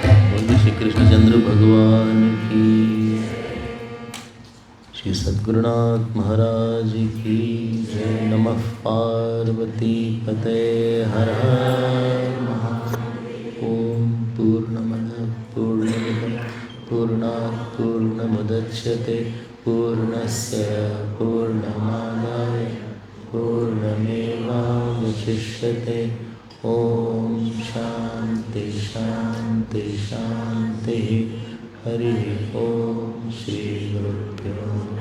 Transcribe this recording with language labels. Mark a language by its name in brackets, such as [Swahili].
[Hindi] बोलिए श्री कृष्णचंद्र भगवान की, श्री सद्गुरुनाथ महाराज की जय। [Sanskrit] नमः पार्वती पते हर हर महादेव। ओम पूर्णमदः पूर्णमिदं पूर्णात् पूर्णमुदच्यते पूर्णस्य पूर्णमादाय पूर्णमेवावशिष्यते। ओम शांति शांति शांति। हरि ओम। श्री गुरुभ्यो